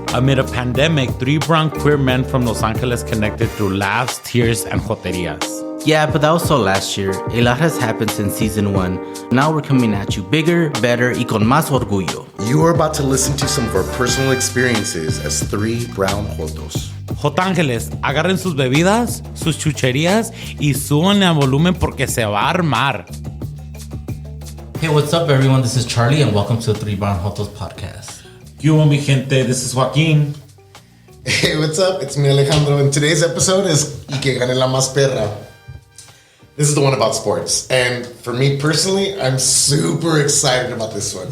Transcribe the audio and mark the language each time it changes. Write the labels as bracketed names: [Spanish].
[English] amid a pandemic, 3 brown queer men from Los Angeles connected through laughs, tears, and joterias. Yeah, but that was all last year. A lot has happened since season 1. Now we're coming at you bigger, better, [Spanish] y con más orgullo. [English] you are about to listen to some of our personal experiences as 3 brown jotos. [Spanish] Jotángeles, agarren sus bebidas, sus chucherías y súbanle a volumen porque se va a armar. [English] Hey, what's up, everyone? This is Charlie, and welcome to the Three Brown Jotos Podcast. [Spanish] ¿Qué hubo, mi gente? [English] This is Joaquin. Hey, what's up? It's me, Alejandro, and today's episode is [Spanish] Y que gane la más perra. [English] This is the one about sports, and for me personally, I'm super excited about this one.